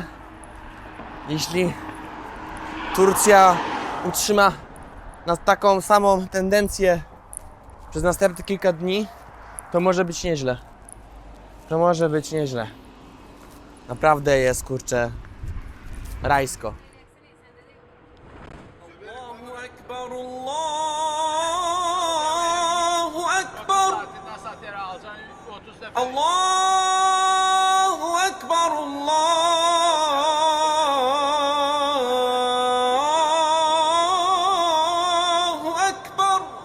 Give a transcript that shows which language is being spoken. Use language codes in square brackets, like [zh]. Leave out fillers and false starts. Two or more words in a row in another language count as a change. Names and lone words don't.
[pl] Jeśli Turcja utrzyma taką samą tendencję przez następne kilka dni, to może być nieźle. To może być nieźle. Naprawdę jest, kurczę, rajsko. [ar] الله أكبر، الله أكبر. الله أكبر، الله أكبر.